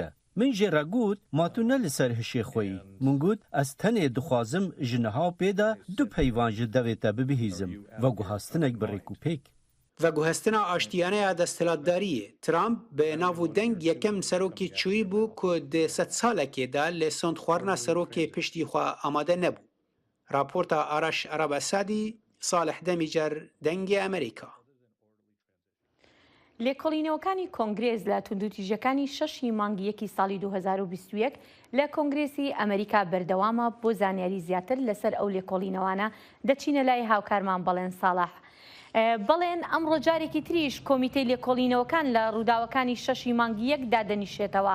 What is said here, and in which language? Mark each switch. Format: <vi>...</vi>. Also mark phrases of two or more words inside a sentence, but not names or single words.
<ku>Min jê re got ma tu ne li ser hişê xwe yî. Min got ez tenê dixwazim ji niha pêda du peyvan ji devê te bibihîzim ve guhastinek bi rêkûpêk. veguhestina aştiyaneya desthilatdariyê Trump bi nav û deng yekem serokê çûyî bû ku di sed salekê de lê sondxwarina serokê piştî xwe amade nebû. Raporta Araş Arab Esadî, Salih Demîcer, Dengê Amerîka.</ku> <ckb>لێکۆڵینەوەکانی کۆنگرێز لە توندوتیژەکانی 6 مانگی 1 ساڵی 2021 لە کۆنگرێسی ئەمریکا بەردەوامە بۆ زانیاری زیاتر لەسەر ئەو لێکۆڵینەوانە دەچینە لای هاوکارمان بەڵێن ساڵح. بەڵێن ئەمڕۆ جارێکی تریش کۆمیتەی لێکۆڵینەوەکان لە ڕووداوەکانی 6 مانگی 1 دادەنیشێتەوە.</ckb>